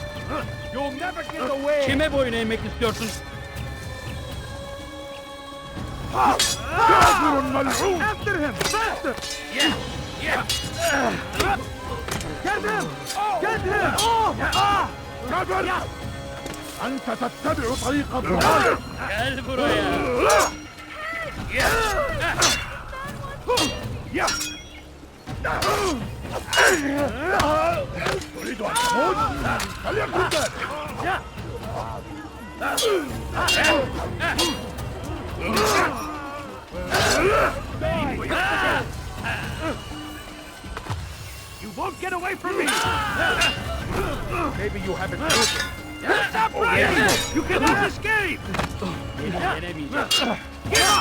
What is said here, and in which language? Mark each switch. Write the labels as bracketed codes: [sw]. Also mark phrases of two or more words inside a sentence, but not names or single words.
[en] You'll never get away! [tr] Kime boyun eğmek istiyorsun? [en] After him! Faster! Yeah! Yeah! Get him! Get him! [ar] كبر! أنت تتبع طريق الضلال! [tr] Gel buraya! [ar] تريد أن تموت؟ فليكن ذلك! [en] You won't get away from me! Maybe you haven't noticed. Stop running! You cannot escape! Give up!